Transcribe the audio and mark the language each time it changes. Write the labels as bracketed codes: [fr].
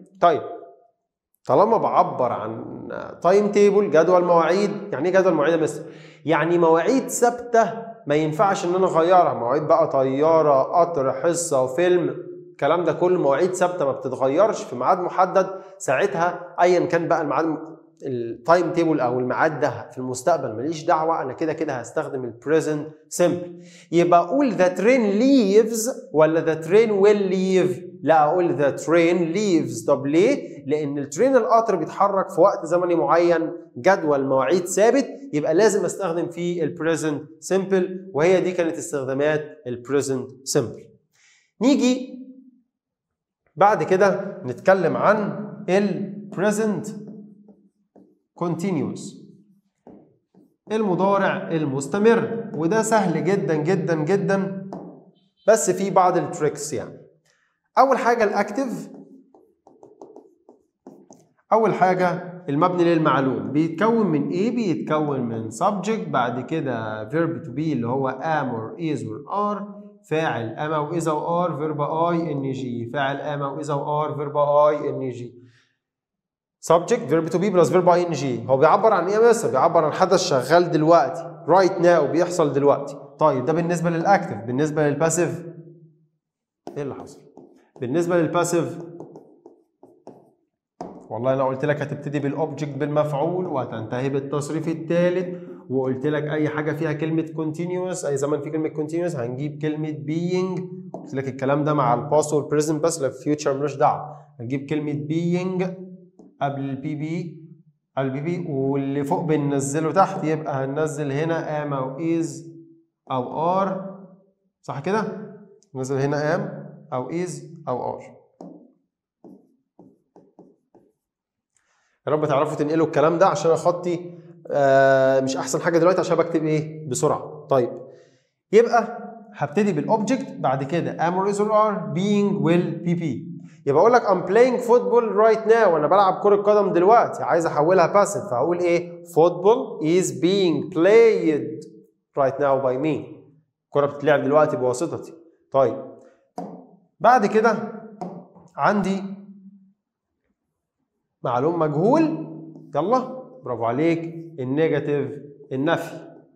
[ar] طيب طالما بعبر عن تايم تيبل جدول مواعيد، يعني ايه جدول مواعيد يا مستر؟ يعني مواعيد ثابته ما ينفعش ان انا اغيرها. مواعيد بقى طياره، قطر، حصه، فيلم، الكلام ده كله مواعيد ثابته ما بتتغيرش في ميعاد محدد. ساعتها ايا كان بقى الميعاد التايم تيبل او الميعاد ده في المستقبل ماليش دعوه، انا كده كده هستخدم البريزنت سمبل. يبقى اقول [en] the train leaves [ar] ولا [en] the train will leave؟ [ar] لا، اقول [en] the train leaves. [ar] طب ليه؟ لان الترين القطر بيتحرك في وقت زمني معين، جدول مواعيد ثابت، يبقى لازم استخدم فيه البريزنت سمبل، وهي دي كانت استخدامات البريزنت سمبل. نيجي بعد كده نتكلم عن البريزنت continuous، المضارع المستمر، وده سهل جدا جدا جدا بس في بعض التريكس يعني. اول حاجه الاكتف، اول حاجه المبني للمعلوم بيتكون من ايه؟ بيتكون من subject، بعد كده verb to be اللي هو [en] am or is or are، [ar] فاعل am او is او are، verb ing، فاعل am او is او are، verb ing. [en] subject verb to be plus verb ing. [ar] هو بيعبر عن ايه يا مستر؟ بيعبر عن حدث شغال دلوقتي [en] right now، [ar] بيحصل دلوقتي. طيب ده بالنسبه للاكتف. بالنسبه للباسيف ايه اللي حصل؟ بالنسبه للباسيف والله انا قلت لك هتبتدي بالاوبجكت بالمفعول وهتنتهي بالتصريف الثالث، وقلت لك اي حاجه فيها كلمه continuous، اي زمن في كلمه continuous هنجيب كلمه being. قلت لك الكلام ده مع الباست والبريزنت بس، لو فيوتشر ملوش دعوه. هنجيب كلمه being قبل البي بي، البي بي، واللي فوق بننزله تحت، يبقى هننزل هنا am او is او are، صح كده؟ ننزل هنا am او is او are. يا رب تعرفوا تنقلوا الكلام ده عشان خطي مش احسن حاجه دلوقتي عشان بكتب ايه بسرعه. طيب يبقى هبتدي بالاوبجكت، بعد كده [en] am or is or are، being will be be. [ar] يبقى اقول لك [en] I'm playing football right now، [ar] انا بلعب كره قدم دلوقتي، عايز احولها باسيف، فهقول ايه؟ [en] football is being played right now by me، [ar] الكره بتتلعب دلوقتي بواسطتي. طيب بعد كده عندي معلوم مجهول، يلا برافو عليك، النيجاتيف، النفي.